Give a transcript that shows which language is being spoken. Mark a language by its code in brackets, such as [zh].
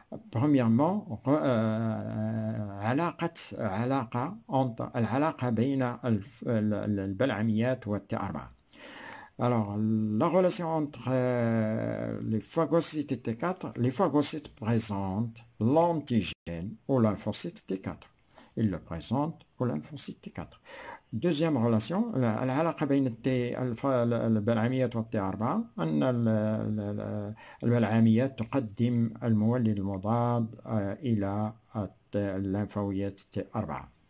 [ar] Premièrement, العلاقة بين البلعميات والT4. [fr] Alors, la relation entre les phagocytes et T4, les phagocytes présentent l'antigène au lymphocyte T4. Ils le présentent au lymphocyte T4. Deuxième relation, [ar] العلاقة بين البلعميات والT4 أن البلعميات تقدم المولد المضاد إلى الليمفاويات T4.